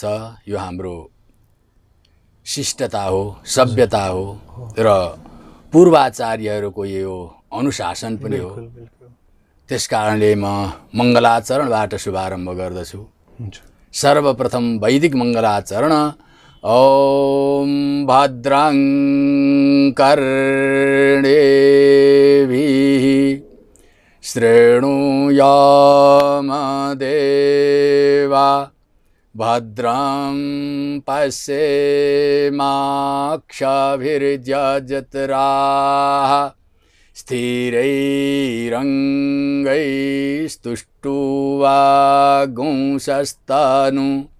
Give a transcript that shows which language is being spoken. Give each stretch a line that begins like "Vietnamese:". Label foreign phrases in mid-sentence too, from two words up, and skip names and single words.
Nepali: यो हाम्रो शिष्टता हो, सभ्यता हो र पूर्वाचार्यहरूको यो अनुशासन पनि हो। त्यसकारणले म मङ्गलाचरणबाट शुभारम्भ गर्दछु। सर्वप्रथम वैदिक मङ्गलाचरण।
Sanskrit: ॐ भद्रं कर्णेभिः शृणुयाम देवा भद्रं पश्येमाक्षभिर्यजत्राः स्थिरैरङ्गैस्तुष्टुवागुंसस्तनु